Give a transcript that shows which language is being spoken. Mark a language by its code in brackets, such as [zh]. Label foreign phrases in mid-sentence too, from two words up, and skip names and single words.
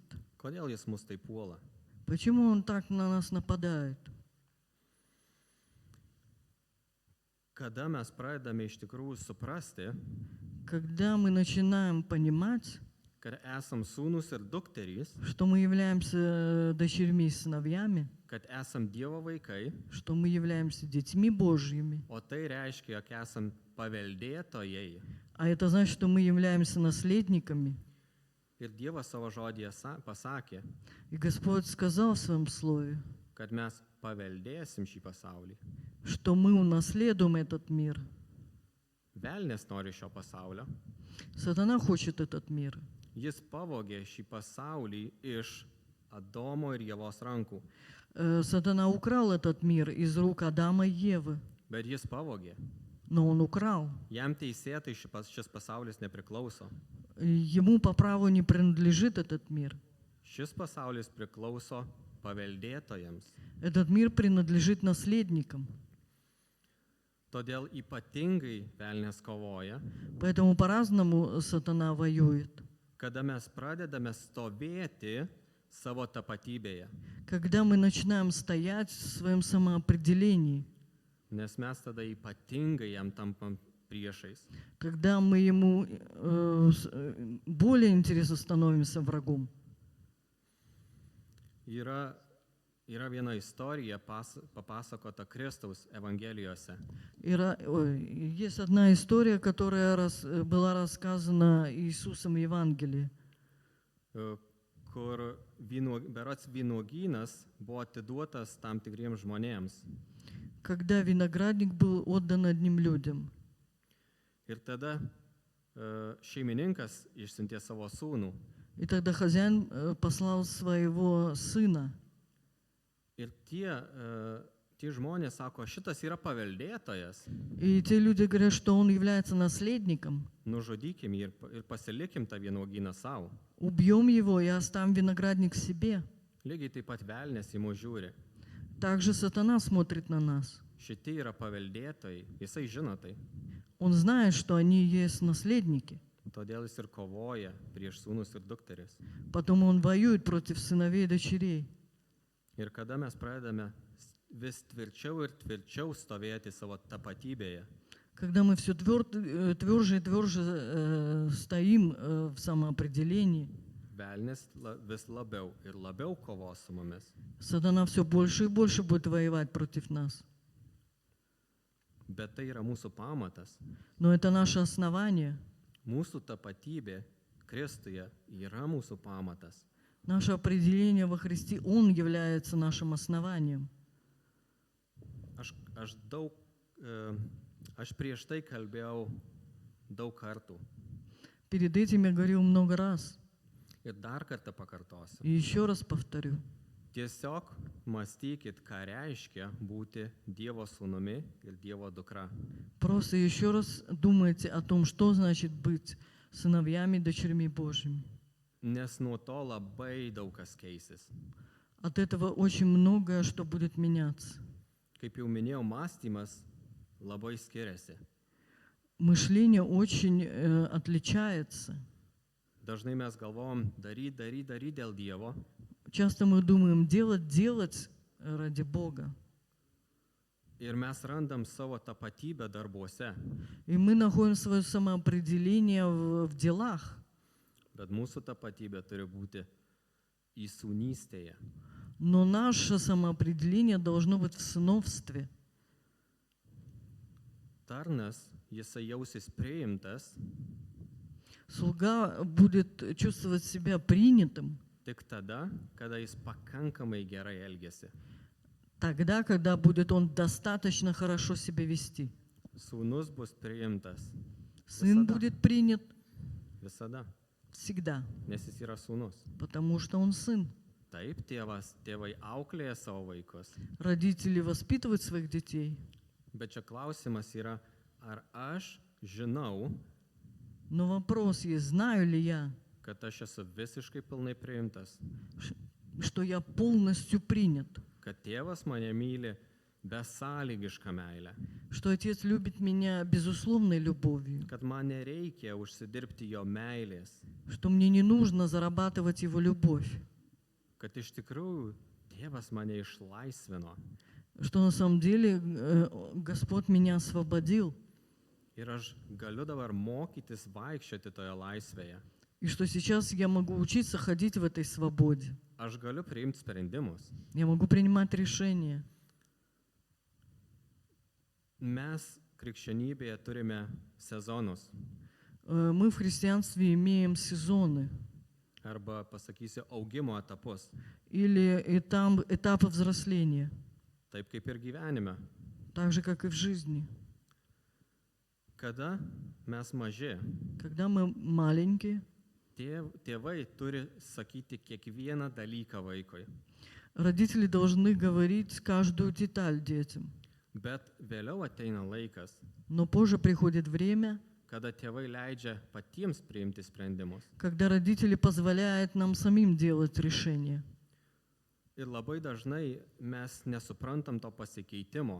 [lt] Kodėl jis mus taip puola? [ru] Почему он так на нас нападает? [lt] Kada mes pradedame iš tikrųjų suprasti, [ru] Когда мы начинаем понимать, [lt] kad esam sūnus ir dukterys, [ru] что мы являемся дочерьми и сыновьями, [lt] kad esam Dievo vaikai, [ru] что мы являемся детьми Божьими, [lt] o tai reiškia, jog esam paveldėtojai. [ru] а это значит, что мы являемся наследниками. [lt] Ir Dievas savo žodėje pasakė, [ru] И Господь сказал в Своем Слове, [lt] kad mes paveldėsim šį pasaulį. [ru] что мы унаследуем этот мир. [lt] Velnės nori šio pasaulio. [ru] Сатана хочет этот мир. [lt] Jis pavogė šį pasaulį iš Adomo ir Ievos rankų. [ru] Сатана украл этот мир из рук Адама и Евы, [lt] Bet jis pavogė. [ru] но он украл. [lt] Jam teisėtai šis pasaulis nepriklauso. [ru] Ему по праву не принадлежит этот мир. [lt] Šis pasaulis priklauso paveldėtojams. [ru] Этот мир принадлежит наследникам. [lt] Todėl ypatingai velnės kovoja, [ru] Поэтому по-разному сатана воюет. [lt] kada mes pradedame stovėti savo tapatybėje. [ru] Когда мы начинаем стоять в своем самоопределении, [lt] Nes mes tada ypatingai jam tampam priešais. [ru] когда мы ему более интересно становимся врагом. [lt] Yra viena istorija papasakota Kristaus Evangelijose. [ru] Есть одна история, которая была рассказана Иисусом в Евангелии, [lt] Kur berods vynuogynas buvo atiduotas tam tikriems žmonėms. [ru] когда виноградник был отдан одним людям. [lt] Ir tada šeimininkas išsiuntė savo sūnų. [ru] И тогда хозяин послал своего сына. [lt] Ir tie žmonės sako, šitas yra paveldėtojas, [ru] И те люди говорят, что он является наследником. [lt] nužudykim jį ir pasilikim tą vynuogyną savo. [ru] Убьем его и оставим виноградник себе. [lt] Lygiai taip pat velnės į mus žiūri. [ru] Также сатана смотрит на нас. [lt] Šitie yra paveldėtojai, jisai žino tai. [ru] Он знает, что они есть наследники. [lt] Todėl jis ir kovoja prieš sūnus ir dukteris. [ru] Потом он воюет против сыновей и дочерей. [lt] Ir kada mes pradedame vis tvirčiau ir tvirčiau stovėti savo tapatybėje, [ru] Когда мы все тверже и тверже стоим в самоопределении, [lt] velnės vis labiau ir labiau kovos su mumis. [ru] сатана все больше и больше будет воевать против нас. [lt] Bet tai yra mūsų pamatas. [ru] Но это наше основание. [lt] Mūsų tapatybė Kristuje yra mūsų pamatas. [ru] Наше определение во Христе, Он является нашим основанием. [lt] Aš prieš tai kalbėjau daug kartų. [ru] Перед этим я говорил много раз. [lt] Ir dar kartą pakartosiu. [ru] И еще раз повторю. [lt] Tiesiog mąstykit, ką reiškia būti Dievo sūnumi ir Dievo dukra. [ru] Просто еще раз думайте о том, что значит быть сыновьями и дочерьми Божьими. [lt] Nes nuo to labai daug kas keisis. [ru] От этого очень многое, что будет меняться. [lt] Kaip jau minėjau, mąstymas labai skiriasi. [ru] Мышление очень отличается. [lt] Dažnai mes galvom daryti dėl Dievo, [ru] Часто мы думаем делать ради Бога. [lt] ir mes randam savo tapatybę darbuose, [ru] И мы находим свое самоопределение в делах. [lt] bet mūsų tapatybė turi būti įsūnystėje. [ru] Но наше самоопределение должно быть в сыновстве. [lt] Tarnas, jisai jausis priimtas [ru] Слуга будет чувствовать себя принятым [lt] tik tada, kada jis pakankamai gerai elgesi. [ru] тогда, когда будет он достаточно хорошо себя вести. [lt] Sūnus bus priimtas [ru] Сын [lt] Visada. [ru] будет принят [lt] visada, [ru] всегда, [lt] nes jis yra sūnus. [ru] потому что он сын. [lt] Taip, tėvai auklėja savo vaikus. [ru] Родители воспитывают своих детей. [lt] Bet čia klausimas yra, ar aš žinau, [ru] Но вопрос есть, знаю ли я, [lt] kad aš esu visiškai pilnai priimtas, [ru] что я полностью принят, [lt] kad tėvas mane myli besąlygišką meilę, [ru] что Отец любит меня безусловной любовью, [lt] kad man nereikia užsidirbti jo meilės, [ru] что мне не нужно зарабатывать Его любовь, [lt] kad iš tikrųjų tėvas mane išlaisvino [ru] что на самом деле Господь меня освободил. [lt] Ir aš galiu dabar mokytis vaikščioti toje laisvėje. [ru] И что сейчас я могу учиться ходить в этой свободе. [lt] Aš galiu priimti sprendimus. [ru] Я могу принимать решения. [lt] Mes krikščionybėje turime sezonus. [ru] Мы в христианстве имеем сезоны [lt] Arba pasakysiu augimo etapus. [ru] или этапы взросления, [lt] Taip kaip ir gyvenime. [ru] так же, как и в жизни. [lt] Kada mes maži, [ru] Когда мы маленькие, [lt] tėvai turi sakyti kiekvieną dalyką vaikui. [ru] родители должны говорить каждую деталь детям. [lt] Bet vėliau ateina laikas, [ru] Но позже приходит время, [lt] kada tėvai leidžia patiems priimti sprendimus. [ru] когда родители позволяют нам самим делать решения. [lt] Ir labai dažnai mes nesuprantam to pasikeitimo,